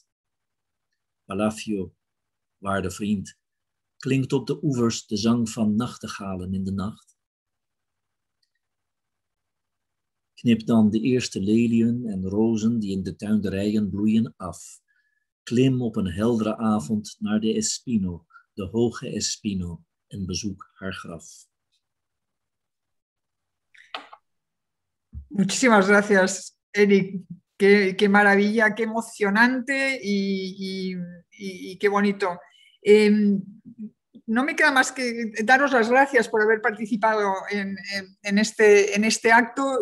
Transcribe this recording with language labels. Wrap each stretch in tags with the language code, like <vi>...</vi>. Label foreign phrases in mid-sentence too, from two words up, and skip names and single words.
<nl>Palacio, waarde vriend, klinkt op de oevers de zang van nachtegalen in de nacht. Knip dan de eerste leliën en rozen die in de tuinderijen bloeien af. Klim op een heldere avond naar de Espino, de hoge Espino, en bezoek haar graf.</nl> <es>Muchísimas gracias, Eric. Qué maravilla, qué emocionante y qué bonito. No me queda más que daros las gracias por haber participado en este acto.</es>